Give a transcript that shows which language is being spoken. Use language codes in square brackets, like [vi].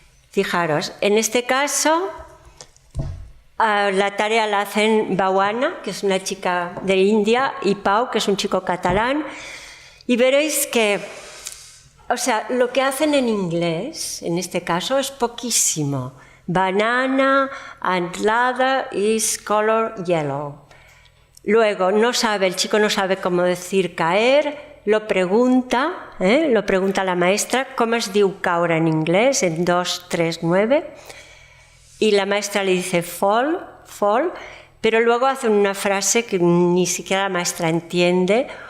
[es] Fijaros, en este caso la tarea la hacen Bawana, que es una chica de India, y Pau, que es un chico catalán, y veréis que, o sea, lo que hacen en inglés, en este caso, es poquísimo. [en] Banana and ladder is color yellow. [es] Luego, el chico no sabe cómo decir caer, lo pregunta la maestra, ¿cómo [ca] es diu caure [es] en inglés? En 2, 3, 9. Y la maestra le dice fall, pero luego hacen una frase que ni siquiera la maestra entiende.